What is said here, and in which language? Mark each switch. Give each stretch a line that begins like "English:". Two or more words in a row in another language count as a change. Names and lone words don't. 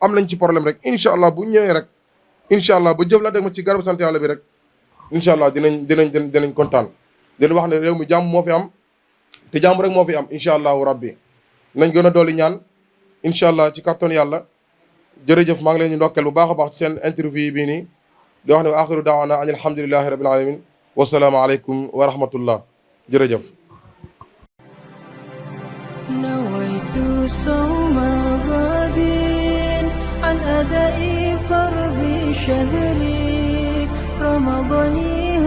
Wolof: am nañ ci problème rek
Arabic: إن شاء الله
Wolof: bu ñëwee rek
Arabic: إن شاء الله
Wolof: ba jëflante ma ci garabu sant yàlla bi rek
Arabic: إن شاء الله
Wolof: dinañ kontaan dinañ wax ne réew mi jàmm moo fi am te jàmm rek moo fi am
Arabic: إن شاء الله ربي
Wolof: nañ gën a dolli ñaan
Arabic: إن شاء الله
Wolof: ci kàttan yàlla jërëjëf maa ngi leen ñu ndokkeel bu baax a baax ci seen interview yi bii nii di wax ne
Arabic: وآخر دعوانا أن الحمد لله رب العالمين والسلام عليكم ورحمة الله
Wolof: jërëjëf
Arabic: نويت صوم غد عن أداء فرض شهري رمضان